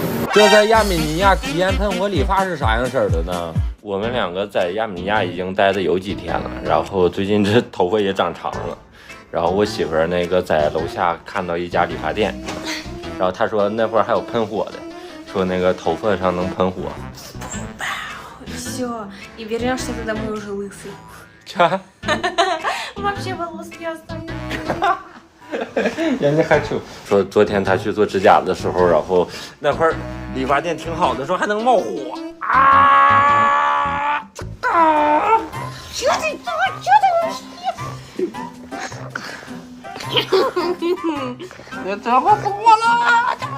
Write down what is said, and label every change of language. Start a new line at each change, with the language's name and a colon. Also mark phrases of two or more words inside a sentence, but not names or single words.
Chinese: 这在亚美尼亚体验喷火理发是啥样式儿的呢？我们两个在亚美尼亚已经待的有几天了，然后最近这头发也长长了。然后我媳妇儿那个在楼下看到一家理发店，然后她说那会儿还有喷火的，说那个头发上能喷火。
Russian: Все, и вернешься ты домой уже лысый.
Chinese: 啥？
Russian: Вообще волос не останется.
Chinese: 人家还说昨天他去做指甲的时候，然后那会儿理发店挺好的，说还能冒火啊！
Russian: Что ты
Chinese: 我怎么死我了？